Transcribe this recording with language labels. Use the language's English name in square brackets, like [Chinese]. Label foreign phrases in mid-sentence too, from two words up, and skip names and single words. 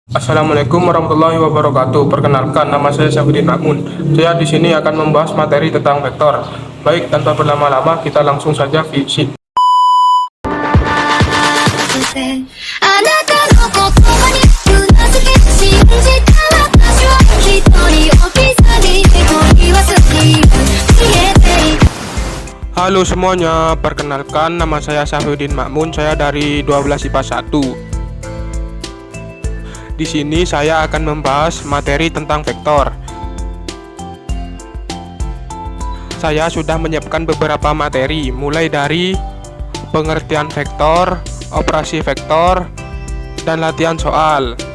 [Arabic] السلام عليكم ورحمة الله وبركاته. [Indonesian] Perkenalkan, nama saya Syafruddin Makmun. Saya di sini akan membahas materi tentang vektor. Baik, tanpa berlama-lama, kita langsung saja visi. [Japanese] あなたの言葉にうなずき信じた私は一人置き去りで恋は過ぎる消えていく [Indonesian] Halo semuanya, perkenalkan nama saya Syafruddin Makmun. Saya dari 12 IPA 1. Di sini saya akan membahas materi tentang vektor. Saya sudah menyiapkan beberapa materi, mulai dari pengertian vektor, operasi vektor, dan latihan soal.